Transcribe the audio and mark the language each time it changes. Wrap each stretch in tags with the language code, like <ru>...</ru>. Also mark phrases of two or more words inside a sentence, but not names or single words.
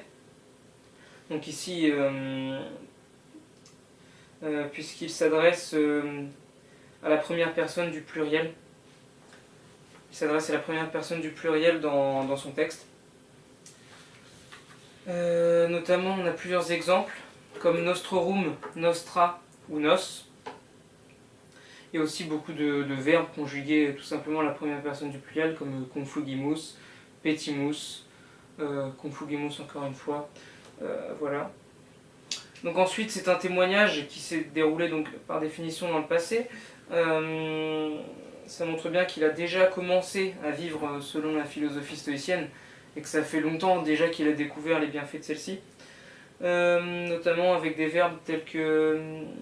<fr>Donc ici, puisqu'il s'adresse à la première personne du pluriel, il s'adresse à la première personne du pluriel dans son texte. Notamment, on a plusieurs exemples, comme</fr> <la>nostrorum, nostra</la> <fr>ou nos. Et aussi beaucoup de verbes conjugués tout simplement à la première personne du pluriel, comme</fr> <la>confugimus, petimus, confugimus</la> <fr>encore une fois. Voilà. Donc ensuite, c'est un témoignage qui s'est déroulé donc par définition dans le passé. Ça montre bien qu'il a déjà commencé à vivre selon la philosophie stoïcienne, et que ça fait longtemps déjà qu'il a découvert les bienfaits de celle-ci, notamment avec des verbes tels que</fr>